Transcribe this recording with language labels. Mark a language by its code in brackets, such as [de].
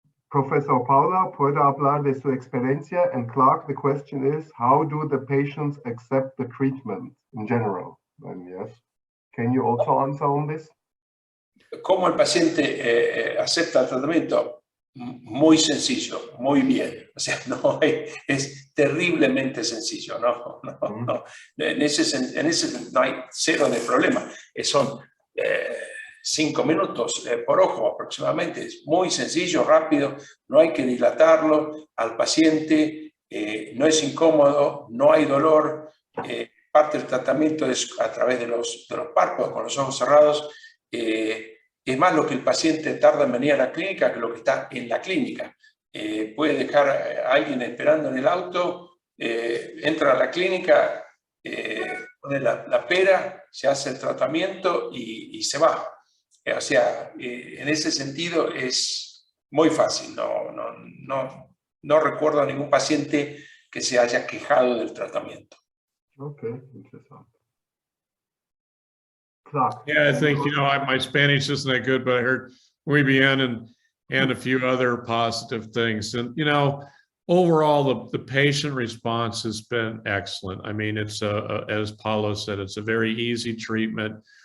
[es] Professor Paula, ¿puede hablar de su experiencia? [en] And Clark, the question is, how do the patients accept the treatment in general? And yes, can you also answer on this? [es] ¿Cómo el paciente acepta el tratamiento? Muy sencillo, muy bien. O sea, es terriblemente sencillo. No. En ese no hay cero de problema. Son 5 minutos por ojo aproximadamente. Es muy sencillo, rápido. No hay que dilatarlo al paciente. No es incómodo, no hay dolor. Parte del tratamiento es a través de los párpados, con los ojos cerrados. Es más lo que el paciente tarda en venir a la clínica que lo que está en la clínica. Puede dejar a alguien esperando en el auto, entra a la clínica, pone la pera, se hace el tratamiento y se va. O sea, en ese sentido es muy fácil. No recuerdo a ningún paciente que se haya quejado del tratamiento. [en] Okay, interesting. Clark. Yeah, I think, my Spanish isn't that good, but I heard [es] muy bien [en] and a few other positive things. And, overall, the patient response has been excellent. I mean, it's, as Paulo said, it's a very easy treatment.